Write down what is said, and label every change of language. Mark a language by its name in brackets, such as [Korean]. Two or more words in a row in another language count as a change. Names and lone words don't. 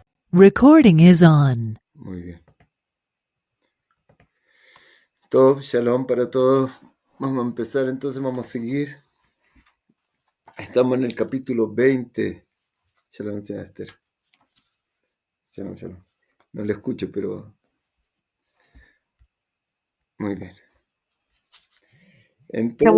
[English] Recording is on. [Spanish] Muy bien. [Hebrew] טוב, שלום [Spanish] para todos. Vamos a empezar, entonces vamos a seguir. Estamos en el capítulo 20. Shalom, señora Esther. [Hebrew] שלום, שלום. [Spanish] No le escucho, pero muy bien. Entonces,